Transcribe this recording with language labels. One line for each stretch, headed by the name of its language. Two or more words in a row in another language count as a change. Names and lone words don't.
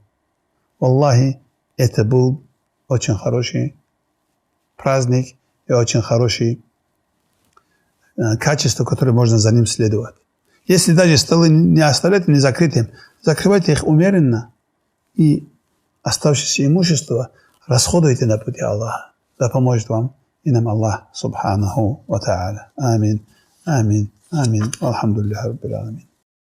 Russian: Аллахи, это был очень хороший праздник и очень хорошее качество, которое можно за ним следовать. Если даже столы не оставляйте не закрытым, закрывайте их умеренно и оставшееся имущество расходуйте на пути Аллаха. Да поможет вам и нам Аллах,
Arabic: سبحانه وتعالى. آمين، آمين، آمين. الحمد لله رب العالمين.